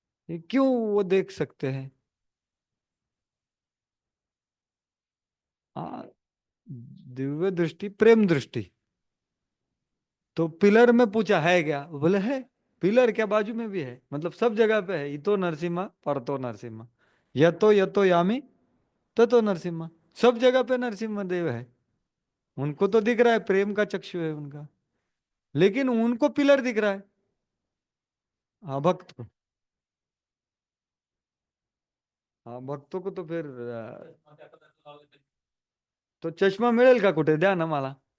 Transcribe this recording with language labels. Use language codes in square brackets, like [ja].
[hi] ये क्यों वो देख सकते हैं? हाँ, दिव्य दृष्टि, प्रेम दृष्टि। तो पिलर में पूछा है क्या, वो बोले है। पिलर क्या, बाजू में भी है, मतलब सब जगह पे है। [sa] इतो नरसिम्हा परतो नरसिम्हा, यतो यामी ततो नरसिम्हा। [hi] सब जगह पे नरसिम्हा देव है। उनको तो दिख रहा है, प्रेम का चक्षु है उनका। लेकिन उनको पिलर दिख रहा है। हाँ भक्त को। हाँ भक्तों को तो फिर तो [mr] चष्मा मिळेल का कुठे? द्या ना मला.